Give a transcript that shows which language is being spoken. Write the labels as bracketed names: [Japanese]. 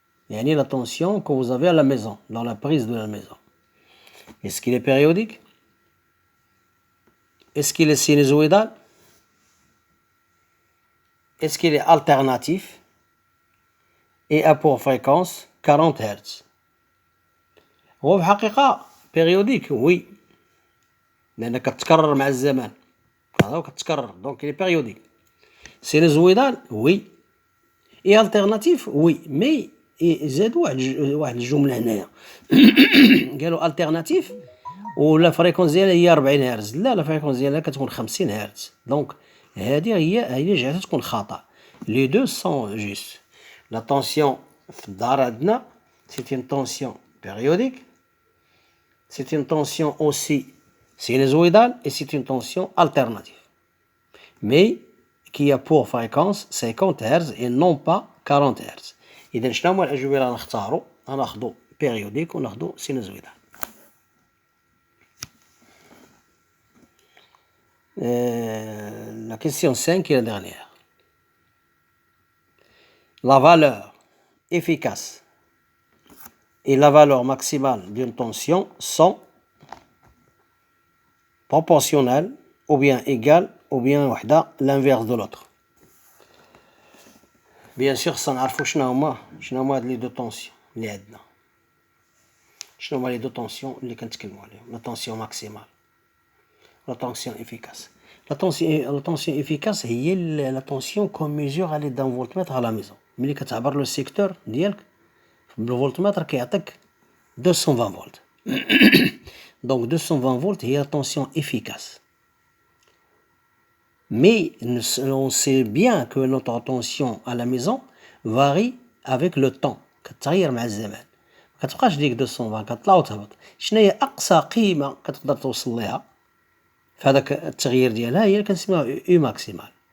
[Arabic] يعني [French] la tension que vous avez à la maison, dans la prise de la maison. Est-ce qu'il est périodique? Est-ce qu'il est sinusoïdal? Est-ce qu'il est alternatif? Et a pour fréquence 40 Hz. [Arabic] هو في الحقيقة [French] périodique, oui. [Arabic] لأنها كتكرر مع الزمان. كتكرر, [French] donc il est périodique. Sinusoïdal, oui. Et alternatif, oui. [Arabic] Mais زادوا واحد الجملة هنايا. قالوا alternatif ولا فريكونس ديالها هي 40 هرتز. لا الفريكونس ديالها كتكون 50 هرتز. دونك هذه هي جعلتها تكون خطأ. [French] Les deux sont justes. La tension [Arabic] في الدار عندنا [French] c'est une tension périodique. C'est une tension aussi sinusoïdale et c'est une tension alternative. Mais qui a pour fréquence 50 Hz et non pas 40 Hz. [Arabic] إذا شنو هما الأجوبة اللي غنختاروا؟ غناخدو [French] périodique [Arabic] وناخدو sinusoïdal. [French] La question 5 est la dernière. La valeur efficace et la valeur maximale d'une tension sont proportionnelles ou bien égales ou bien l'inverse de l'autre. Bien sûr, [Arabic] سنعرفوا شنو هما هاد لي دو طونسيون اللي عندنا. شنو هما لي دو طونسيون اللي كنتكلموا عليهم؟ لا طونسيون ماكسيمال [French] la tension efficace. La tension efficace [Arabic] هي [French] la tension qu'on mesure à l'aide d'un voltmètre à la maison. [Arabic] ملي كتعبر لو سيكتور ديالك بالفولتمتر كيعطيك 220 volts. [French] Donc 220 volts [Arabic] هي [French] la tension efficace. Mais on sait bien que notre tension à la maison varie avec le temps. [Arabic] كتغير مع الزمان. ما كتبقاش ديك 220 كتطلع وتهبط. شنو هي أقصى قيمة كتقدر توصل ليها؟ فهذاك التغيير ديالها هي كنسميوها او ماكسيمال.